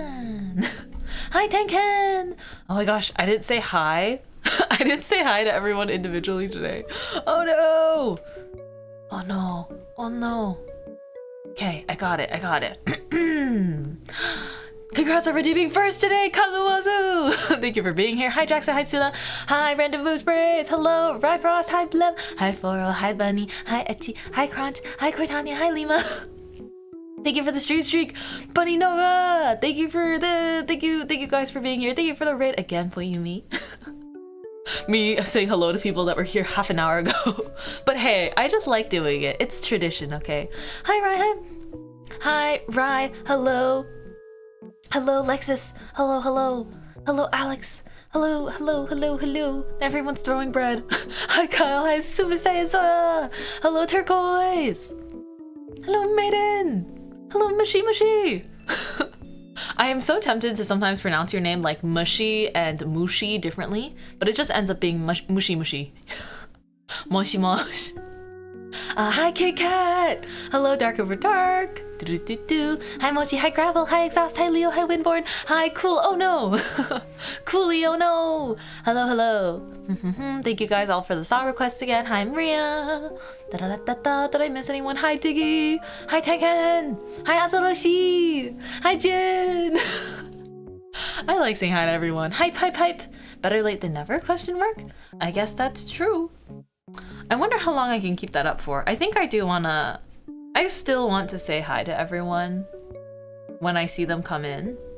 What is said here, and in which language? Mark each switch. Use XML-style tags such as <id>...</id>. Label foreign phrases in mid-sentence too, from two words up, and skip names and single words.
<en>Flan! Flan! Hi, Tenken! Oh my gosh, I didn't say hi. I didn't say hi to everyone individually today. Oh no! Oh no. Oh no. Okay, I got it. I got it. Congrats on redeeming first today, Kazuwazu! Thank you for being here. Hi, Jackson. Hi, Sula. Hi, Random Boost Braids. Hello, Ryfrost. Hi, Blem. Hi, Foro. Hi, Bunny. Hi, Etchi. Hi, Crunch. Hi, Cortania. Hi, Lima. Thank you for the streak. Bunny Nova. Thank you guys for being here. Thank you for the raid again, Poyumi. Me saying hello to people that were here half an hour ago. But hey, I just like doing it. It's tradition, okay? Hi, Rai. Hi, Rai. Hello. Hello, Lexus. Hello, hello. Hello, Alex. Hello, hello, hello, hello. Everyone's throwing bread. Hi, Kyle. Hi, Super Saiyan Soya. Hello, Turquoise. Hello, Maiden. Hello, Mushy Mushy. I am so tempted to sometimes pronounce your name like Mushy and Mushi differently, but it just ends up being Mushy Mushy. Moshi Mosh. Hi, Kit Kat. Hello, Dark Over Dark. Hi, Mochi. Hi, Gravel. Hi, Exhaust. Hi, Leo. Hi, Windborn. Hi, Cool. Oh no. Coolio. Oh no. Hello, hello. Thank you guys all for the song requests again. Hi, Maria. Did I miss anyone? Hi, Diggy. Hi, Tenken. Hi, Azoroshi. Hi, Jin. I like saying hi to everyone. Hype, hype, hype. Better late than never? Question mark. I guess that's true. I wonder how long I can keep that up for. I think I do wanna... I still want to say hi to everyone when I see them come in.</en>